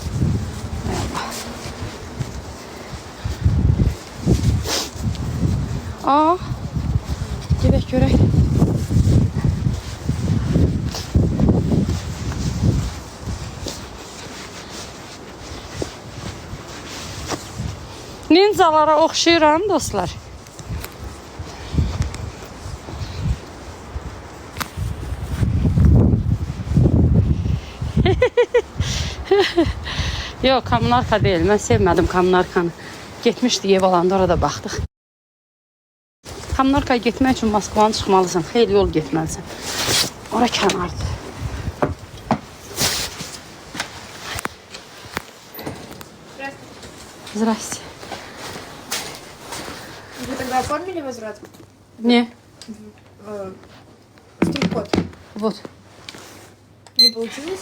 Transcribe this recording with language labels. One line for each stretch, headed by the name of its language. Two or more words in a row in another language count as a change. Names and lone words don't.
Azerbaijani: Aa. Gedək görək. Ninjalara oxşayıram dostlar. Yok, Kamınarka değil. Ben sevmedim Kamınarkanı. Getmişdi ev alanda, orada baxdıq. Kamınarkaya getmək üçün Moskvanı çıxmalısan. Xeyli yol getməlisən. Ora kənardır.
Russian: Здрасте. Вы тогда оформили возврат? Не. Стрит-код. Вот. Не получилось?